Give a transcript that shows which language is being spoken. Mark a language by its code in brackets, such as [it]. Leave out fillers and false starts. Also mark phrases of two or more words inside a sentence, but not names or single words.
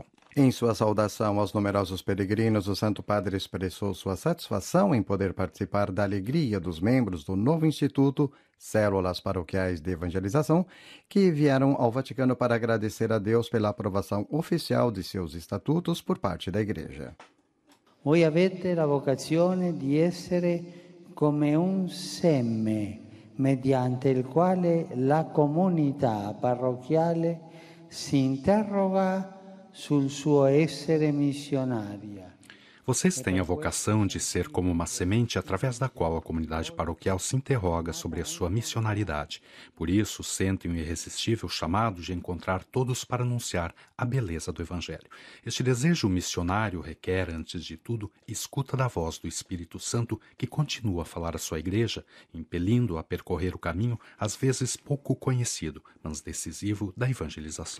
[pt] Em sua saudação aos numerosos peregrinos, o Santo Padre expressou sua satisfação em poder participar da alegria dos membros do novo Instituto Células Paroquiais de Evangelização, que vieram ao Vaticano para agradecer a Deus pela aprovação oficial de seus estatutos por parte da Igreja. [it] Voi avete la vocazione di essere come un seme mediante il quale la comunità parrocchiale si interroga sul suo essere missionaria. [pt] Vocês têm a vocação de ser como uma semente através da qual a comunidade paroquial se interroga sobre a sua missionaridade. Por isso, sentem o irresistível chamado de encontrar todos para anunciar a beleza do Evangelho. Este desejo missionário requer, antes de tudo, escuta da voz do Espírito Santo que continua a falar à sua igreja, impelindo-a a percorrer o caminho, às vezes pouco conhecido, mas decisivo, da evangelização.